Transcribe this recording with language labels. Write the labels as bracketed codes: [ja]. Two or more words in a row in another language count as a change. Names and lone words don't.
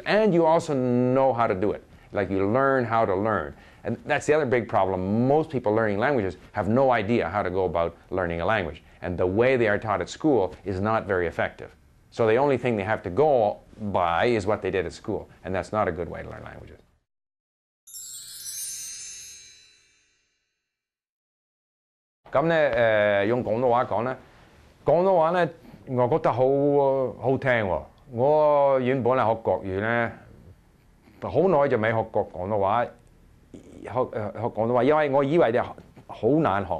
[en] And you also know how to do it. Like you learn how to learn. And that's the other big problem. Most people learning languages have no idea how to go about learning a language. And the way they are taught at school is not very effective. So the only thing they have to go by is what they did at school. And that's not a good way to learn languages. [yue] 咁咧用廣東話講咧，廣東話咧，我覺得好聽喎。我原本係學國語咧，好耐就未學過廣東話，學廣東話，因為我以為好難學。